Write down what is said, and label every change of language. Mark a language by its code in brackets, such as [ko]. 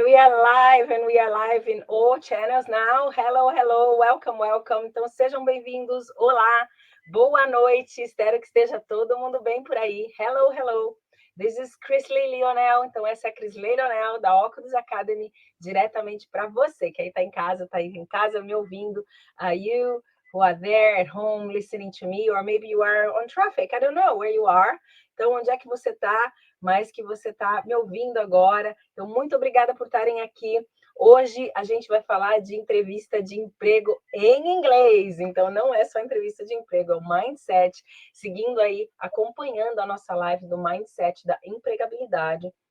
[en] We are live and we are live in all channels now. Hello, hello. Welcome, welcome. [pt] Então, sejam bem-vindos. Olá. Boa noite. Espero que esteja todo mundo bem por aí. [en] Hello, hello. This is Chrisley Lionel. [pt] Então, essa é a Chrisley Lionel da Oculus Academy, diretamente para você que aí está em casa, está aí em casa me ouvindo. [en] You who are there at home listening to me, or maybe you are on traffic. I don't know where you are. [pt] Então, onde é que você está? Mas que você está me ouvindo agora. Então, muito obrigada por estarem aqui. Hoje a gente vai falar de entrevista de emprego em inglês. Então, não é só entrevista de emprego, é o Mindset, seguindo aí, acompanhando a nossa live do Mindset da empregabilidade.